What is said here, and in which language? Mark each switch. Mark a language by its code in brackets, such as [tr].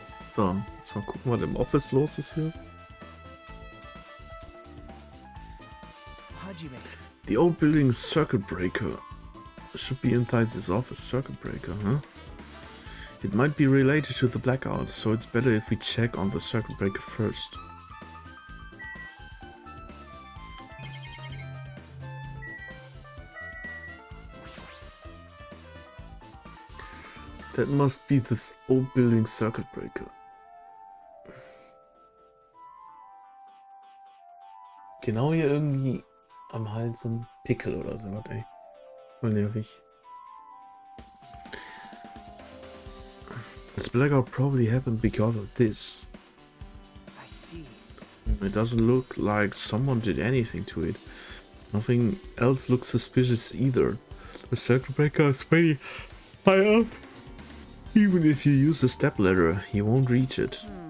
[de] So, jetzt mal gucken, was im Office los ist hier. [en] Hajime. The old building circuit breaker should be inside this office. Circuit breaker, huh? It might be related to the blackout, so it's better if we check on the circuit breaker first. That must be this old building circuit breaker. [de] Genau hier irgendwie am Hals so ein Pickel oder so, ey. Voll nervig. [en] This blackout probably happened because of this. I see. It doesn't look like someone did anything to it. Nothing else looks suspicious either. The circuit breaker is pretty high up. Even if you use a stepladder, you won't reach it.